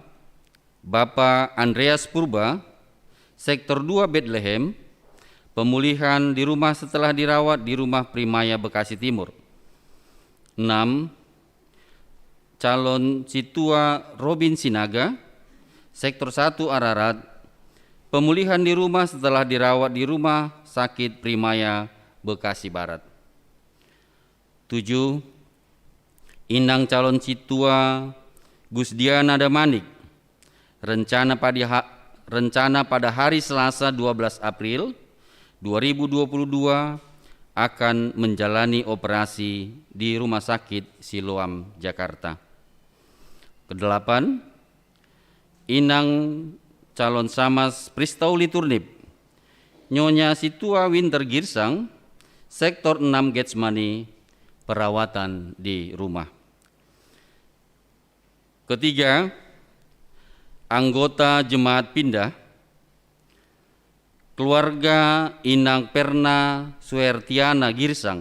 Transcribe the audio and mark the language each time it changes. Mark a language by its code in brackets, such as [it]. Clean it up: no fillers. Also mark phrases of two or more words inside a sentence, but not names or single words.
[id] Bapak Andreas Purba, Sektor 2 Bethlehem, pemulihan di rumah setelah dirawat di Rumah Primaya Bekasi Timur. 6. Calon situa Robin Sinaga, Sektor 1 Ararat, pemulihan di rumah setelah dirawat di Rumah Sakit Primaya Bekasi Barat. 7. Inang calon situa Gusdiana Damanik, rencana pada hari Selasa 12 April 2022 akan menjalani operasi di Rumah Sakit Siloam, Jakarta. Ke-8, Inang calon Samas Pristauli Turnip, Nyonya Situa Winter Girsang, Sektor 6 Getsemani, perawatan di rumah. Ketiga, anggota Jemaat Pindah, keluarga Inang Perna Suertiana Girsang,